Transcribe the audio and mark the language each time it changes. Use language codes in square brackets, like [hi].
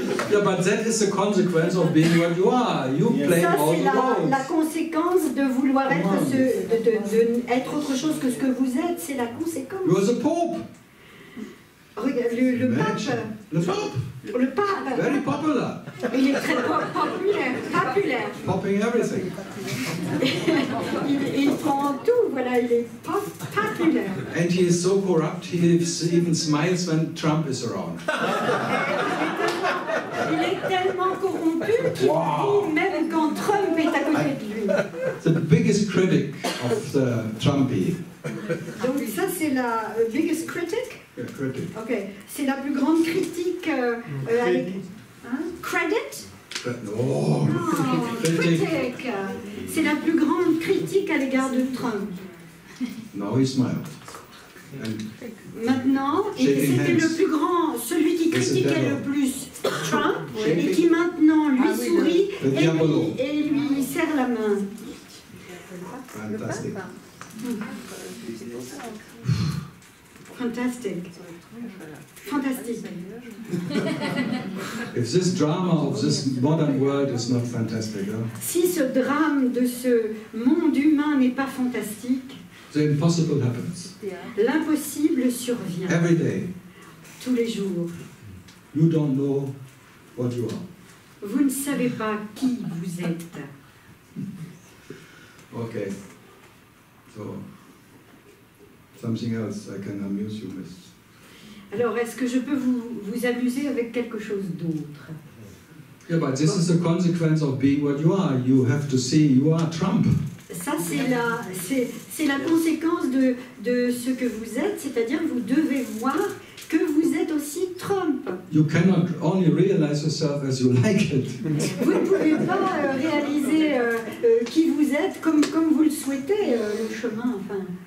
[en] Yeah, but that is the consequence of being what you are. You play [fr] Ça, [en] all [fr] c'est [en] the roles. [fr] la conséquence de vouloir être, être autre chose que ce que vous êtes. C'est la conséquence. [en] You are the Pope. [fr] Regarde, le pape. [en] The Pope. [fr] Le pape. [en] Very popular. [fr] Il est très populaire. [en] Popping everything. [fr] il prend tout, voilà, il est populaire. [en] And he is so corrupt, he even smiles when Trump is around. [fr] Il est tellement corrompu qu'il rit même quand Trump est à côté de lui. [en] The biggest critic of the Trumpy. [fr] Donc ça c'est la [en] biggest critic. Yeah, critic. [fr] Ok, c'est la plus grande critique avec credit. [en] No. Critic. [fr] C'est la plus grande critique à l'égard de Trump. [en] Now he smiled. And [fr] Maintenant, c'était le plus grand, celui qui critiquait le plus Trump et qui maintenant lui sourit et lui serre la main. [en] Fantastic. [fr] Fantastique. Fantastique. [en] If this drama of this modern world is not fantastic, [fr] Si ce drame de ce monde humain n'est pas fantastique, [en] the impossible happens. [fr] l'impossible survient. [en] Every day. [fr] Tous les jours. [en] You don't know what you are. [fr] Vous ne savez pas qui vous êtes. [en] Okay. So, something else I can amuse you with. [fr] Alors, est-ce que je peux vous amuser avec quelque chose d'autre? [en] Yeah, but this is the consequence of being what you are. You have to see you are Trump. [fr] Ça, c'est la conséquence de ce que vous êtes, c'est-à-dire que vous devez voir que vous êtes aussi Trump. [en] You cannot only realize yourself as you like it. [fr] Vous ne pouvez pas réaliser qui vous êtes comme vous le souhaitez, le chemin, enfin.